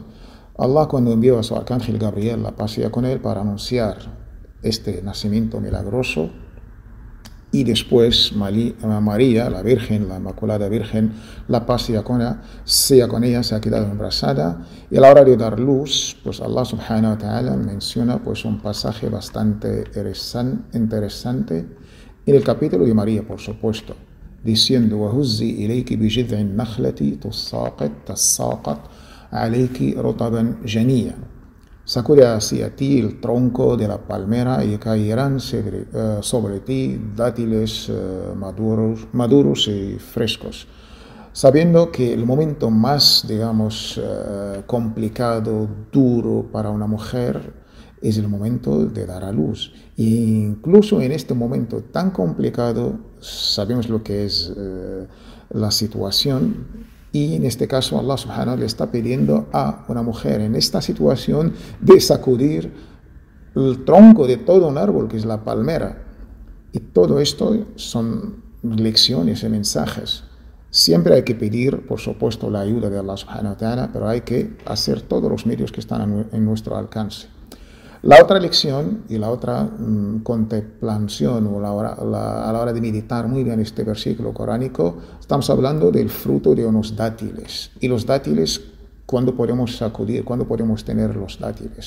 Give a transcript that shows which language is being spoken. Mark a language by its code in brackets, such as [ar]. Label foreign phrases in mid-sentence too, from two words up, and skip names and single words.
[es] Allah, cuando envió a su arcángel Gabriel, la paz sea con él, para anunciar este nacimiento milagroso, y después María, la Virgen, la Inmaculada Virgen, la paz sea con ella, se ha quedado embarazada, y a la hora de dar luz, pues [ar] الله سبحانه وتعالى [es] menciona pues un pasaje bastante interesante en el capítulo de María, por supuesto, diciendo: [ar] وَهُزِّي إِلَيْكِ بِجِذْعِ النَّخْلَةِ تُسَاقِطْ عَلَيْكِ رُطَبًا جَنِيًّا. [es] Sacude hacia ti el tronco de la palmera y caerán sobre ti dátiles maduros y frescos. Sabiendo que el momento más, digamos, complicado, duro para una mujer es el momento de dar a luz. E incluso en este momento tan complicado, sabemos lo que es la situación. Y en este caso [ar] الله سبحانه وتعالى [es] le está pidiendo a una mujer en esta situación de sacudir el tronco de todo un árbol que es la palmera. Y todo esto son lecciones y mensajes. Siempre hay que pedir, por supuesto, la ayuda de [ar] الله سبحانه وتعالى, [es] pero hay que hacer todos los medios que están en nuestro alcance. La otra lección y la otra contemplación a la hora de meditar muy bien este versículo coránico, estamos hablando del fruto de unos dátiles. Y los dátiles, ¿cuándo podemos sacudir? ¿Cuándo podemos tener los dátiles?